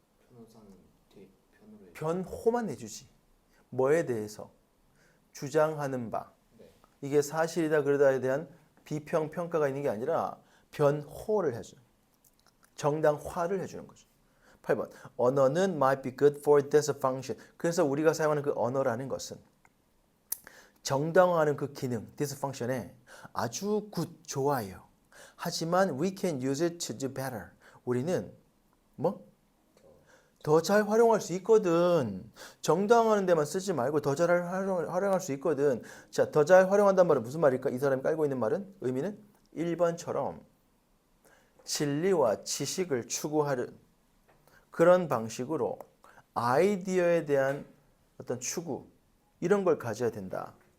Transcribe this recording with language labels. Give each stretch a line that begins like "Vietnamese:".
Korean: 변호사는 뒤에 변호를 변호만 해주지. 뭐에 대해서 주장하는 바. 네. 이게 사실이다 그러다에 대한 비평 평가가 있는 게 아니라 변호를 해줘요. 정당화를 해주는 거죠. 8번. 언어는
English: might be good for this function.
Korean: 그래서 우리가 사용하는 그 언어라는 것은 정당화하는 그 기능,
English: this function
Korean: 에 아주 좋아요. 하지만
English: we can use it to do better.
Korean: 우리는 뭐? 더 잘 활용할 수 있거든. 정당화하는 데만 쓰지 말고 더 잘 활용할 수 있거든. 자, 더 잘 활용한다는 말은 무슨 말일까? 이 사람이 깔고 있는 말은 의미는 1번처럼 진리와 지식을 추구하는 그런 방식으로 아이디어에 대한 어떤 추구 이런 걸 가져야 된다.